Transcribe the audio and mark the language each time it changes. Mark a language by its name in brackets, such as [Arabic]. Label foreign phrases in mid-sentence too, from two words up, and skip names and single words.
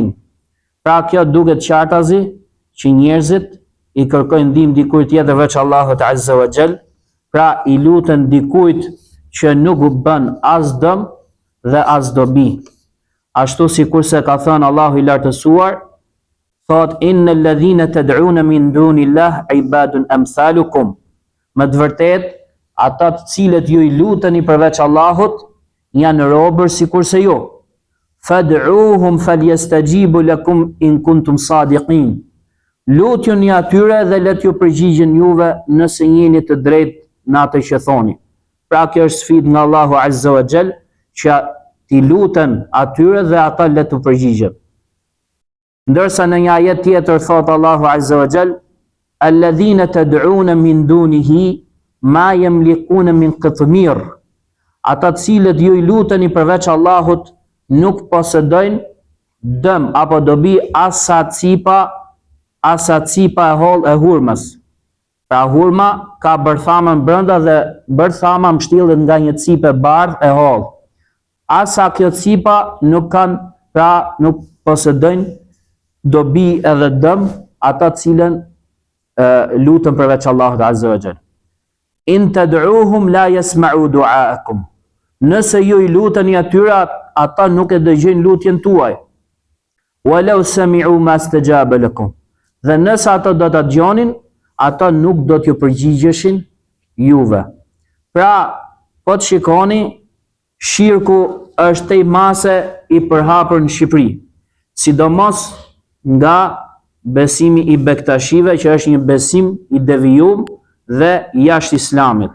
[Albanian] Pra kjo duket qartazi që njerëzit i kërkojnë ndihmë dikujt tjetër veç Allahut [Arabic] عز وجل, [Albanian] pra i luten dikujt që nuk u bën as dëm dhe as dobi. Ashtu sikurse ka thënë Allahu i lartësuar, thot [Arabic] إن الذين تدعون من دون الله عباد أمثالكم. [Albanian] Me të vërtetë, ata të cilët ju i luteni përveç Allahut janë robër sikurse ju. [Arabic] فادعوهم فليستجيبوا لكم إن كنتم صادقين. [Albanian] Lutjuni atyre dhe let ju përgjigjen juve nëse jeni të drejtë në atë që thoni. Pra kjo është sfidë nga Allahu [Arabic] عز وجل [Albanian] që ti luten atyre dhe ata let u përgjigjen. Ndërsa në një ajet tjetër thot Allahu [Arabic] عز وجل, الذين تدعون من دونه ما يملكون من قطمير. [Albanian] Ata të cilët ju i luteni përveç Allahut nuk posedojnë dëm apo dobi asa cipa e holl e hurmës. Pra hurma ka bërthamën brenda dhe bërthama mbështillet nga një cipë e bardhë e holl. Asa kjo cipa nuk kanë, pra nuk posedojnë dobi edhe dëm ata cilën lutën përveç Allahut [Arabic] عز وجل. إن تدعوهم لا يسمعوا دعاءكم. [Albanian] Nëse ju i luteni atyra, ata nuk e dëgjojnë lutjen tuaj. [Arabic] ولو سمعوا ما استجابوا لكم. [Albanian] Dhe nëse ata do ta dëgjonin, ata nuk do t'ju përgjigjeshin juve. Pra, po të shikoni, shirku është tej mase i përhapur në Shqipëri, sidomos nga besimi i bektashive, që është një besim i devijum dhe jashtë islamit.